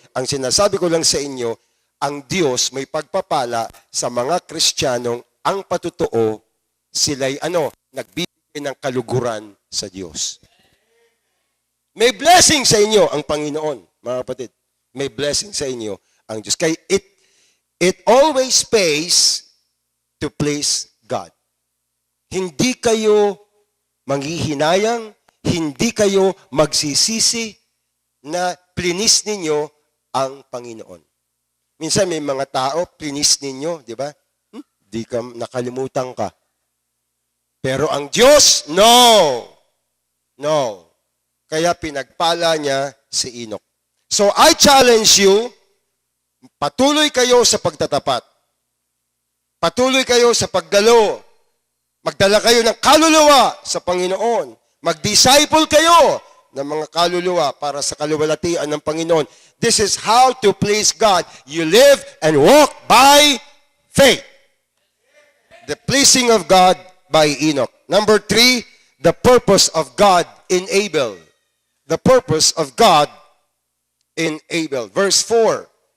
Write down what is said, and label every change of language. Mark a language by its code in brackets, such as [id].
[tl] Ang sinasabi ko lang sa inyo, ang Diyos may pagpapala sa mga Kristiyanong ang patutuo, sila'y nagbibigay ng kaluguran sa Diyos. May blessing sa inyo ang Panginoon, mga kapatid. May blessing sa inyo ang Diyos. [en] Kaya it always pays to please God. [tl] Hindi kayo manghihinayang, hindi kayo magsisisi na plinis ninyo ang Panginoon. Minsan may mga tao, plinis ninyo, di ba? Di ka, nakalimutan ka. Pero ang Diyos, no. No. Kaya pinagpala niya si Enoch. [en] So I challenge you, [tl] patuloy kayo sa pagtatapat. Patuloy kayo sa pagdalo. Magdala kayo ng kaluluwa sa Panginoon. Mag-disciple kayo ng mga kaluluwa para sa kaluwalhatian ng Panginoon. [en] This is how to please God. You live and walk by faith. The pleasing of God by Enoch. Number 3, the purpose of God in Abel. The purpose of God in Abel. Verse 4.